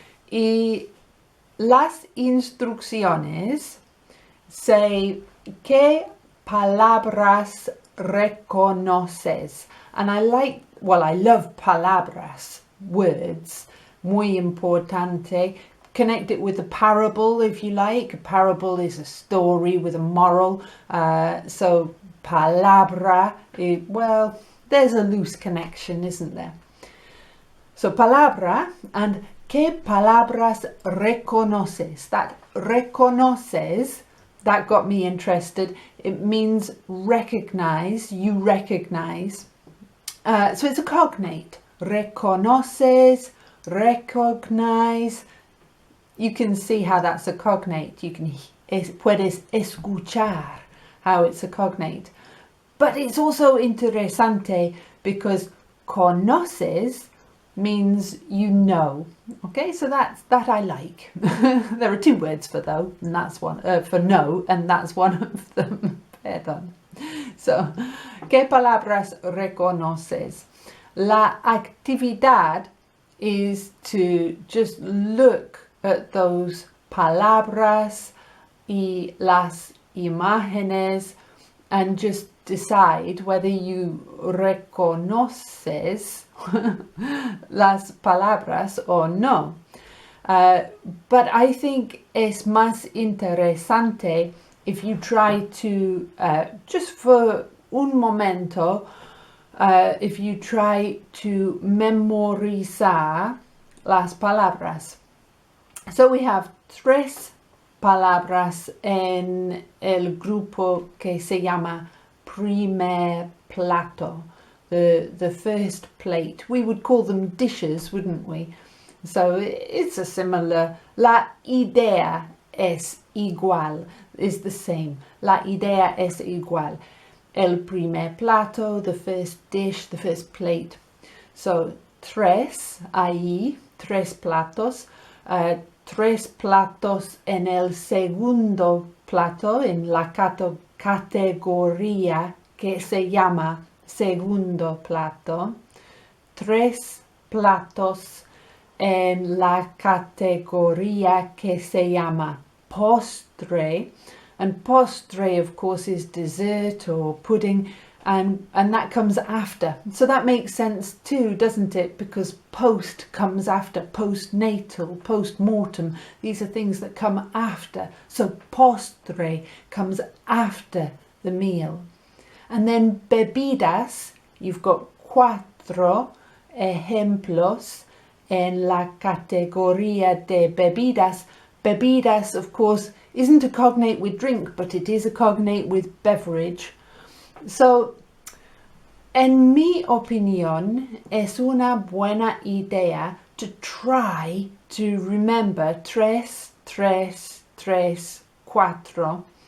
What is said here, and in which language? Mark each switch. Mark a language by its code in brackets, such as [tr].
[es] Y las instrucciones say, ¿qué palabras reconoces? [en] And I love palabras, words, [es] muy importante. [en] Connect it with a parable if you like. A parable is a story with a moral. So palabra, there's a loose connection, isn't there? [es] So palabra, and ¿qué palabras reconoces? [en] That reconoces, that got me interested. It means recognize, you recognize. So it's a cognate. Reconoces, recognize. You can see how that's a cognate. [es] Puedes escuchar [en] how it's a cognate. But it's also interesante because conoces means you know. Okay, so that I like. There are two words for though, and that's one for no, and that's one of them. [es] Perdón. So, ¿qué palabras reconoces? La actividad [en] is to just look at those [es] palabras y las imágenes [en] and just decide whether you [es] reconoces las palabras [en] or no. But I think [es] es más interesante [en] if you try to, just for [es] un momento, [en] if you try to [es] memorizar las palabras. [en] So we have [es] tres palabras en el grupo que se llama primer plato, [en] the first plate. We would call them dishes, wouldn't we? So it's a similar, [es] la idea es igual, [en] is the same. [es] La idea es igual. El primer plato, [en] the first dish, the first plate. [es] So tres, ahí, tres platos. Tres platos en el segundo plato, en la categoría que se llama segundo plato. Tres platos en la categoría que se llama postre. [en] And postre, of course, is dessert or pudding, and that comes after. So that makes sense too, doesn't it? Because post comes after, postnatal, post-mortem. These are things that come after. So postre comes after the meal. And then [es] bebidas, [en] you've got [es] cuatro ejemplos en la categoría de bebidas. [en] Bebidas, of course, isn't a cognate with drink, but it is a cognate with beverage. [es] So, en mi opinión, es una buena idea [en] to try to remember [es] tres, cuatro.